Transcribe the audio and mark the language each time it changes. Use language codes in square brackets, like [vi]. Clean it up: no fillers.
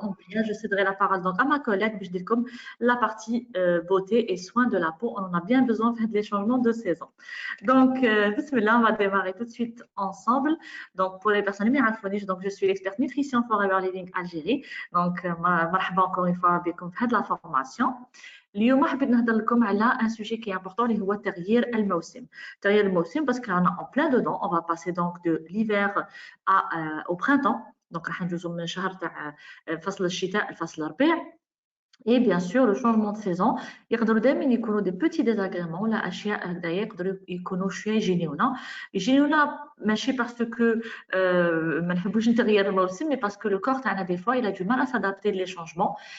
[fr] Donc, bien, je céderai la parole donc, à ma collègue, je dis comme la partie beauté et soins de la peau. On en a bien besoin de les changements de saison. Donc, bismillah, on va démarrer tout de suite ensemble. Donc, pour les personnes méraphoniques, donc je suis l'experte nutrition Forever Living Algérie. Donc, marhaba encore une fois avec la formation. [ar] اليوم حبيت نهضر لكم على [fr] un sujet qui est important [ar] اللي هو تغيير الموسم. تغيير الموسم [fr] parce qu'on est en plein dedans. On va passer donc de l'hiver au printemps. [ar] Donc راح ندوزو من شهر تاع فصل الشتاء لفصل الربيع. [fr] Et bien sûr, le changement de saison, [ar] يقدروا دائما يكونوا [fr] des petits désagréments [ar] ولا أشياء هكذايا يقدروا يكونوا شوية يجينيونا ماشي [fr] parce que [ar] ما نحبوش نتغير الموسم [fr] mais parce que le corps تاعنا des fois il a du mal à s'adapter les changements.